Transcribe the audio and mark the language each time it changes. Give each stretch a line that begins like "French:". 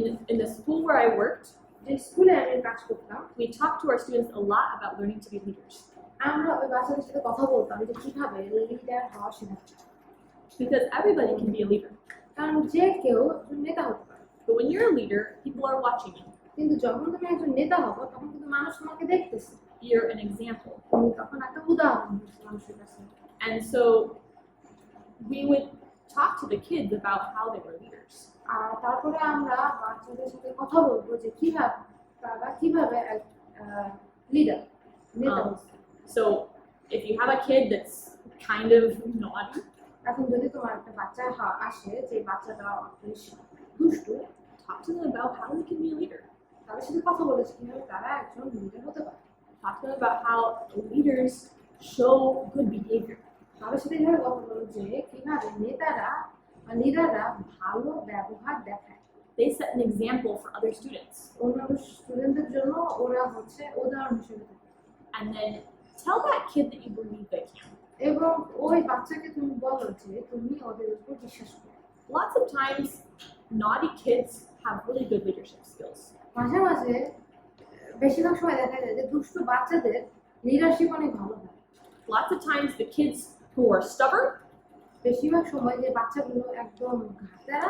English: in the school where I worked,
Bangla: যে স্কুলে আমি কাজ করতাম
English: we talked to our students a lot about learning to be leaders
Bangla: আমরা ওই বাচ্চাদের সাথে কথা বলতাম যে কিভাবে লিডার হওয়া শেখাতে,
English: because everybody can be a leader.
Bangla: কারণ যে কেউ একজন নেতা হতে পারে,
English: But when you're a leader, people are watching you.
Bangla: কিন্তু যখন তুমি একজন নেতা হবো তখন কিন্তু মানুষ তোমাকে দেখতেছে,
English: You're an example.
Bangla: তুমি তখন একটা উদাহরণ হচ্ছে মানুষের কাছে।
English: And so we would talk to the kids about how they were leaders.
Bangla: আর তারপরে আমরা বাচ্চাদের সাথে কথা বলবো যে তারা কিভাবে লিডার নেতা হচ্ছে।
English: So if you have a kid that's kind of naughty,
Bangla: এখন যদি তোমার একটা বাচ্চা আসে যে বাচ্চাটা বেশ দুষ্টু,
English: talk to them about how they can be a leader.
Bangla: তাদের সাথে কথা বলেছে কিভাবে তারা একজন লিডার হতে পারে।
English: Talk to them about how leaders show good behavior.
Bangla: তাদের সাথে এভাবে কথা বলো যে কিভাবে লিডাররা ভালো ব্যবহার দেখায়,
English: They set an example for other students.
Bangla: অন্যান্য স্টুডেন্টদের জন্য ওরা হচ্ছে উদাহরণ হিসেবে থাকে।
English: And then tell that kid that you believe they can.
Bangla: এবং ওই বাচ্চাকে তুমি বলো যে তুমি ওদের উপর বিশ্বাস করো।
English: Lots of times, naughty kids have really good leadership skills.
Bangla: মাঝে মাঝে বেশিরভাগ সময় দেখা যায় যে দুষ্ট বাচ্চাদের লিডারশিপ অনেক ভালো হয়।
English: Lots of times, the kids who are stubborn,
Bangla: বেশিরভাগ সময় যে বাচ্চাগুলো একদম ঘাটেরা,